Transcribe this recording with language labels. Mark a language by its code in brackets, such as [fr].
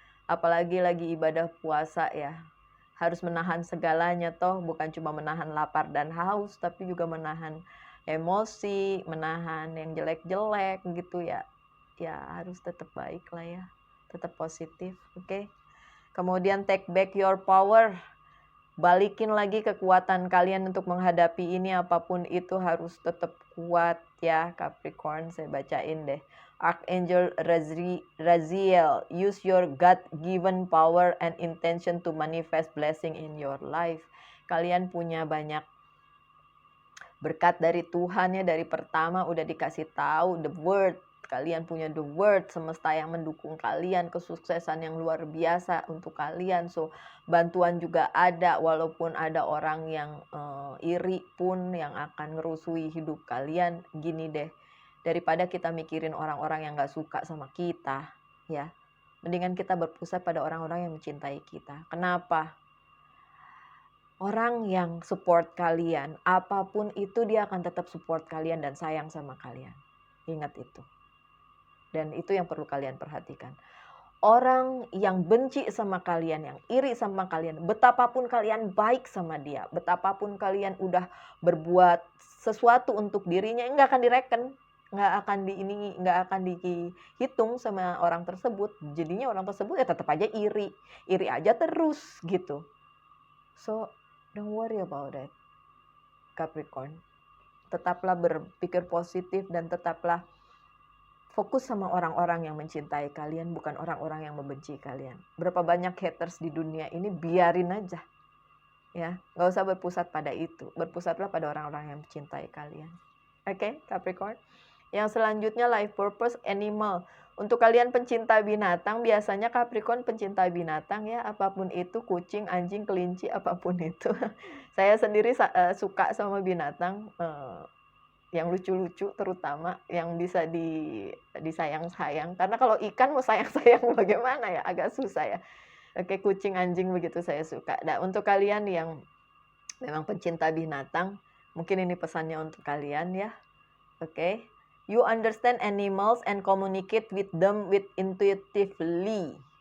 [id] Apalagi lagi ibadah puasa ya. Harus menahan segalanya toh, bukan cuma menahan lapar dan haus, tapi juga menahan emosi, menahan yang jelek-jelek gitu ya. Ya harus tetap baik lah ya. Tetap positif, oke? Kemudian [en] take back your power. [id] Balikin lagi kekuatan kalian untuk menghadapi ini, apapun itu harus tetap kuat ya Capricorn. Saya bacain deh. [en] Archangel Raziel, use your God-given power and intention to manifest blessing in your life. [id] Kalian punya banyak berkat dari Tuhan ya, dari pertama udah dikasih tahu the word. Kalian punya the word, semesta yang mendukung kalian, kesuksesan yang luar biasa untuk kalian. So bantuan juga ada, walaupun ada orang yang iri pun yang akan ngerusui hidup kalian. Gini deh, daripada kita mikirin orang-orang yang gak suka sama kita ya, mendingan kita berpusat pada orang-orang yang mencintai kita. Kenapa? Orang yang support kalian, apapun itu dia akan tetap support kalian dan sayang sama kalian. Ingat itu. Dan itu yang perlu kalian perhatikan. Orang yang benci sama kalian, yang iri sama kalian, betapapun kalian baik sama dia, betapapun kalian udah berbuat sesuatu untuk dirinya, nggak akan direken, nggak akan dihitung sama orang tersebut. Jadinya orang tersebut ya tetap aja iri aja terus gitu. [en] So don't worry about that, Capricorn. [id] Tetaplah berpikir positif dan tetaplah fokus sama orang-orang yang mencintai kalian, bukan orang-orang yang membenci kalian. Berapa banyak haters di dunia ini, biarin aja. Ya, nggak usah berpusat pada itu. Berpusatlah pada orang-orang yang mencintai kalian. Oke, Capricorn. Yang selanjutnya [en] life purpose animal. [id] Untuk kalian pencinta binatang, biasanya Capricorn pencinta binatang ya, apapun itu, kucing, anjing, kelinci, apapun itu. Saya sendiri suka sama binatang, yang lucu-lucu terutama, yang bisa disayang-sayang. Karena kalau ikan mau sayang-sayang bagaimana ya, agak susah ya. Oke, kucing, anjing begitu saya suka. Nah, untuk kalian yang memang pencinta binatang, mungkin ini pesannya untuk kalian ya. Oke. [en] You understand animals and communicate with them with intuitively.